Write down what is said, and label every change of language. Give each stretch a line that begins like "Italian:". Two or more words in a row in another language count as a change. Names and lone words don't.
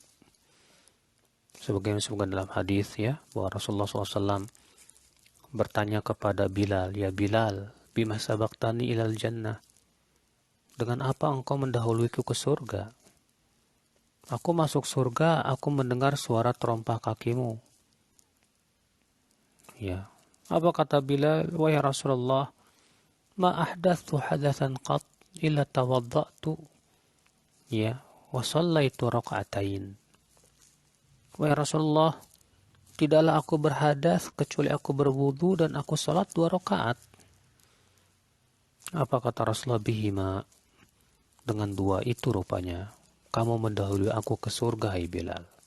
Indonesian: Sebagaimana disebutkan dalam hadis, ya, bahwa Rasulullah SAW bertanya kepada Bilal,
Arabic: يا بلال، بما سبقتني إلى الجنة.
Indonesian: Dengan apa engkau mendahuluiku ke surga? Aku masuk surga, aku mendengar suara terompah kakimu. Ya. Apa kata Bilal? Wahai Rasulullah,
Arabic: ما أحدثت حدثا قط إلا توضأت, ya, وصليت ركعتين.
Indonesian: Wahai Rasulullah, tidaklah aku berhadas kecuali aku berwudu dan aku salat 2 rakaat. Apa kata Rasulullah? Bihima, dengan 2 itu rupanya kamu mendahului aku ke surga, hai Bilal.